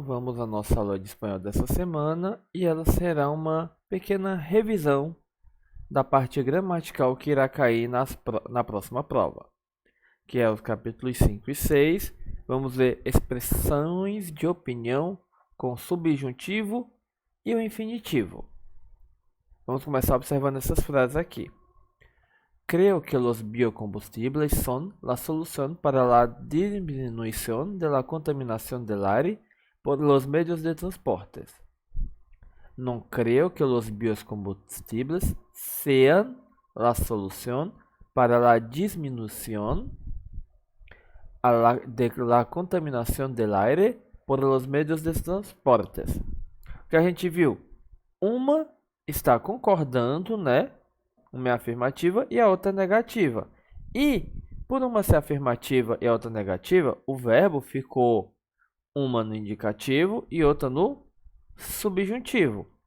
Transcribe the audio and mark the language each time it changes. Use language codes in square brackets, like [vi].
[pt] Vamos à nossa aula de espanhol dessa semana e ela será uma pequena revisão da parte gramatical que irá cair na próxima prova, que é os capítulos 5 e 6. Vamos ver expressões de opinião com subjuntivo e o infinitivo. Vamos começar observando essas frases aqui. [es] Creo que los biocombustibles son la solución para la disminución de la contaminación del aire por los medios de transporte. No creo que los biocombustibles sean la solución para la disminución de la contaminación del aire por los medios de transporte. [pt] O que a gente viu? Uma está concordando, né? Uma é afirmativa e a outra é negativa. E, por uma ser afirmativa e a outra negativa, o verbo ficou uma no indicativo e outra no subjuntivo.